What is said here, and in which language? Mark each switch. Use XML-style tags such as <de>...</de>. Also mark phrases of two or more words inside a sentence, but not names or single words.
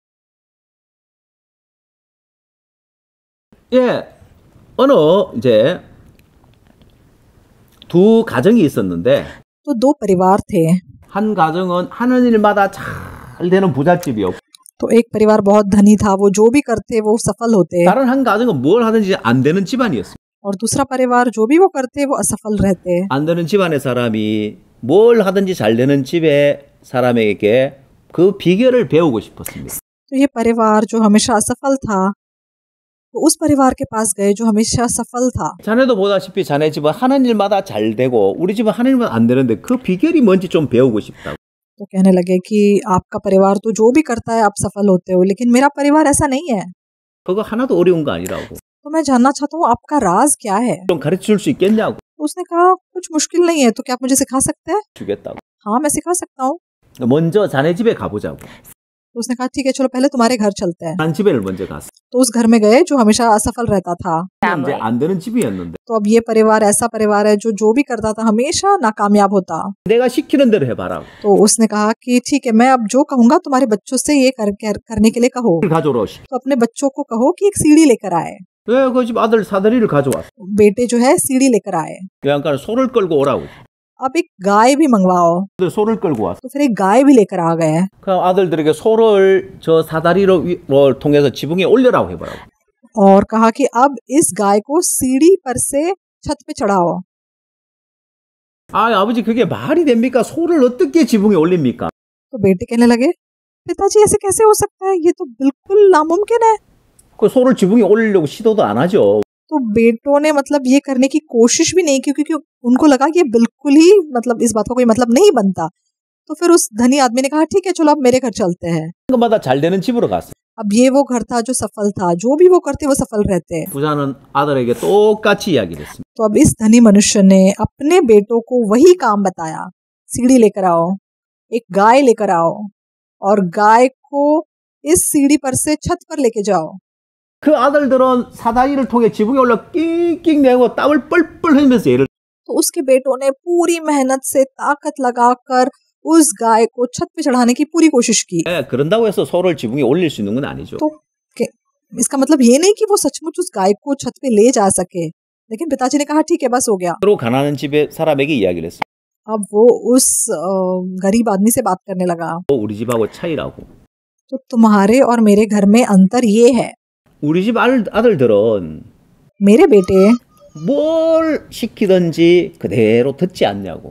<ko>예, 어느 이제 두 가정이 있었는데</ko> <hi>तो दो परिवार थे।</hi> <ko>한 가정은 하는 일마다 잘 되는 부잣집이었고</ko> <hi>तो एक परिवार बहुत धनी था, वो जो भी करते वो सफल होते।</hi> <ko>다른 한 가정은 뭘 하든지 안 되는 집안이었어요.</ko> <hi>और दूसरा परिवार जो भी वो करते वो असफल रहते।</hi> <ko>안 되는 집안의 사람이 뭘 하든지 잘 되는 집의 사람에게 그 비결을 배우고 싶었습니다.</ko> <hi>तो ये परिवार जो हमेशा असफल था वो उस परिवार के पास गए जो हमेशा सफल था।</hi> <ko>자네도 보다시피 자네 집은 하는 일마다 잘 되고 우리 집은 하는 일마다 안 되는데 그 비결이 뭔지 좀 배우고 싶다고.</ko> <hi>तो कहने लगे कि आपका परिवार तो जो भी करता है आप सफल होते हो, लेकिन मेरा परिवार ऐसा नहीं है।</hi> <ko>그거 하나도 어려운 거 아니라고.</ko> <hi>तो मैं जानना चाहता हूँ आपका राज क्या है।</hi> <ko>좀 가르쳐 줄 수 있겠냐고.</ko> <hi>तो उसने कहा कुछ मुश्किल नहीं है, तो क्या आप मुझे सिखा सकते हैं।</hi> <ko>주겠다고.</ko> <hi>हाँ मैं सिखा सकता हूँ।</hi> <ko>먼저 자네 집에 가보자고.</ko> <hi>तो उसने कहा ठीक है चलो पहले तुम्हारे घर चलते हैं।</hi> <ko>한 집에를 먼저 갔어.</ko> <hi>तो उस घर में गए जो हमेशा असफल रहता था।</hi> <ko>이제 안 되는 집이었는데</ko> <hi>तो अब ये परिवार ऐसा परिवार है जो भी करता था हमेशा नाकामयाब होता।</hi> <ko>내가 시키는 대로 해봐라.</ko> <hi>तो उसने कहा कि ठीक है मैं अब जो कहूंगा तुम्हारे बच्चों से ये करने के लिए कहो।</hi> <ko>가져오라.</ko> <hi>तो अपने बच्चों को कहो कि एक सीढ़ी लेकर आए।</hi> <ko>왜 그 집 아들 사다리를 가져왔어?</ko> <hi>बेटे जो है सीढ़ी लेकर आए।</hi> <ko>그러니까 소를 끌고 오라고.</ko> <hi>अब एक गाय भी मंगवाओ।</hi> <ko>소를 끌고 왔어.</ko> <hi>तो फिर एक गाय भी लेकर आ गए।</hi> <ko>그럼 아들들에게 소를 저 사다리로 통해서 지붕에 올려라고 해보라고.</ko> <hi>और कहा कि अब इस गाय को सीढ़ी पर से छत पे चढ़ाओ।</hi> <ko>아버지 그게 말이 됩니까? 소를 어떻게 지붕에 올립니까?</ko> <hi>तो बेटे कहने लगे पिताजी ऐसे कैसे हो सकता है, ये तो बिल्कुल नामुमकिन है।</hi> <ko>그 소를 지붕에 올리려고 시도도 안 하죠.</ko> <hi>तो बेटों ने मतलब ये करने की कोशिश भी नहीं की, क्योंकि उनको लगा कि ये बिल्कुल ही मतलब इस बात का कोई मतलब नहीं बनता। तो फिर उस धनी आदमी ने कहा ठीक है चलो अब मेरे घर चलते हैं।</hi> <ko>그마다 잘 되는 집으로 갔어.</ko> <hi>अब ये वो घर था जो सफल था, जो भी वो करते वो सफल रहते।</hi> <ko>부자는 아들에게 똑같이 이야기를 했습니다.</ko> <hi>तो अब इस धनी मनुष्य ने अपने बेटों को वही काम बताया, सीढ़ी लेकर आओ, एक गाय लेकर आओ और गाय को इस सीढ़ी पर से छत पर लेके जाओ।</hi> <ko>그 아들들은 사다리를 통해 지붕에 올라 낑낑대고 땀을 뻘뻘 흘리면서 일을.</ko> <hi>तो उसके बेटों ने पूरी मेहनत से ताकत लगाकर उस गाय को छत पे चढ़ाने की पूरी कोशिश की।</hi> <ko>그런다고 해서 소를 지붕에 올릴 수 있는 건 아니죠.</ko> <hi>तो इसका मतलब ये नहीं कि वो सचमुच उस गाय को छत पे ले जा सके, लेकिन पिताजी ने कहा ठीक है बस हो गया।</hi> <ko>서로 가난한 집의 사람에게 이야기를 했어.</ko> <hi>अब वो उस गरीब आदमी से बात करने लगा।</hi> <ko>우리 집하고 차이라고.</ko> <hi>तो तुम्हारे और मेरे घर में अंतर ये है,</hi> <ko>우리 집 아들들은</ko> <hi>मेरे बेटे</hi> <ko>뭘 시키든지 그대로 듣지 않냐고.</ko>